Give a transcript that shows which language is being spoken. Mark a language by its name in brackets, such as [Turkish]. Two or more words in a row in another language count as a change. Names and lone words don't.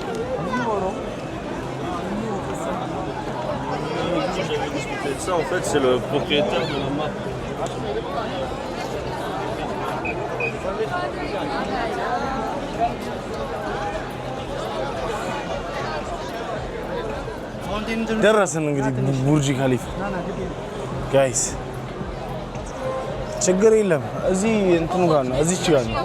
[French] Ça en fait c'est le propriétaire de la marque. [Amharic] ደረስን እንግዲህ ቡርጂ ካሊፋ ጋይስ ችግር የለም እዚህ እንትኑ ጋር ነው እዚች ጋር ነው